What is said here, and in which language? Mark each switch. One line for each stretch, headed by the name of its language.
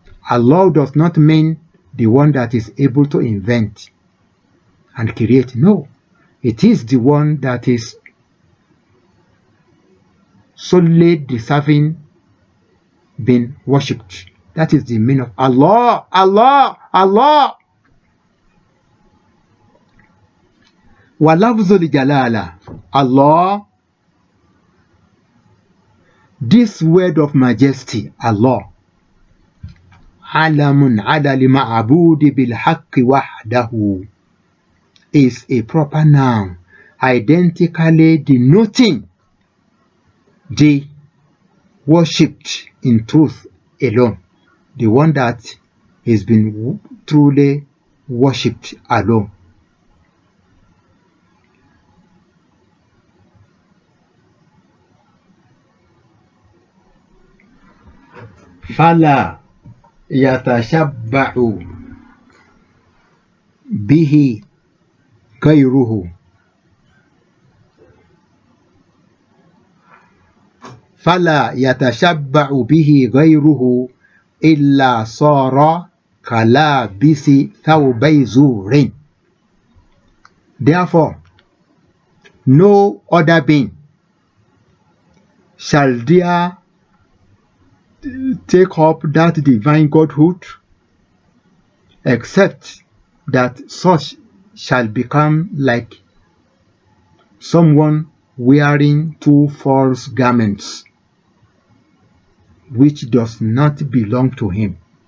English: Allah does not mean the one that is able to invent and create. No, it is the one that is solely deserving being worshipped. That is the meaning of Allah, Allah, Allah.
Arabic: وَلَفْظُ الْجَلَالَةِ, Allah.
English: This word of majesty, Allah,
Arabic: عَلَمٌ عَلَى الْمَعْبُودِ بِالْحَقِّ وَحْدَهُ,
English: is a proper noun, identically denoting the worshipped in truth alone, the one that has been truly worshipped alone.
Arabic: فلا يتشبع به غيره. فلا يتشبع به غيره إلا صار كلابس ثوبي زور.
English: Therefore, no other being shall dare take up that divine Godhood, except that such shall become like someone wearing two false garments, which does not belong to him.